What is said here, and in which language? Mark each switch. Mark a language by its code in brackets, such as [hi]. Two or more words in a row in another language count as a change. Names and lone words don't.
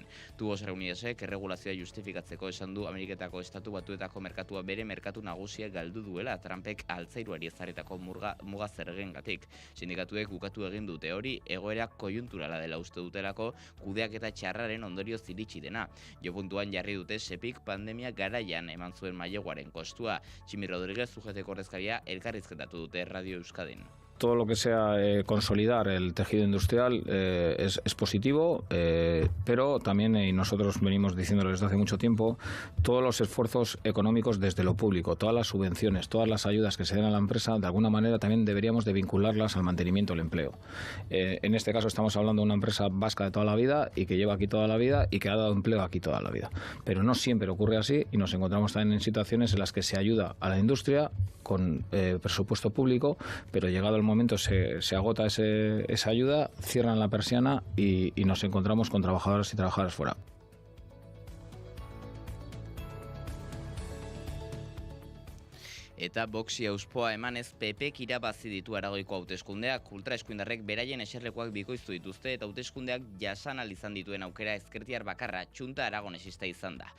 [eu] Tubos Reunidosek erregulazioa justifikatzeko esan du Ameriketako Estatu Batuetako merkatua bere merkatu nagusia galdu duela Trumpek altzairuari ezarritako muga zergengatik. Sindikatuek bukatu egin dute hori egoera koiunturala dela uste dutelako kudeaketa txarraren ondorio ziritsi dena. Jo puntuan jarri dute sepik pandemia garaian eman zuen maileguaren kostua. Tximi Rodríguez UGTko ordezkaria elkarrizketatu dute Radio Euskadin. [es] Todo lo que sea consolidar el tejido industrial es positivo, pero también, y nosotros venimos diciéndolo desde hace mucho tiempo, todos los esfuerzos económicos desde lo público, todas las subvenciones, todas las ayudas que se den a la empresa, de alguna manera también deberíamos de vincularlas al mantenimiento del empleo. En este caso estamos hablando de una empresa vasca de toda la vida y que lleva aquí toda la vida y que ha dado empleo aquí toda la vida. Pero no siempre ocurre así y nos encontramos también en situaciones en las que se ayuda a la industria con presupuesto público, pero llegado el momento se agota esa ayuda, cierran la persiana y nos encontramos con trabajadores y trabajadoras fuera. [eu] Eta boxi auspoa emanez PPek irabazi ditu Aragoiko hauteskundeak, ultraeskuindarrek beraien eserlekuak bikoiztu dituzte eta hauteskundeak jasan ahal izan dituen aukera ezkertiar bakarra Txunta Aragonesista izan da.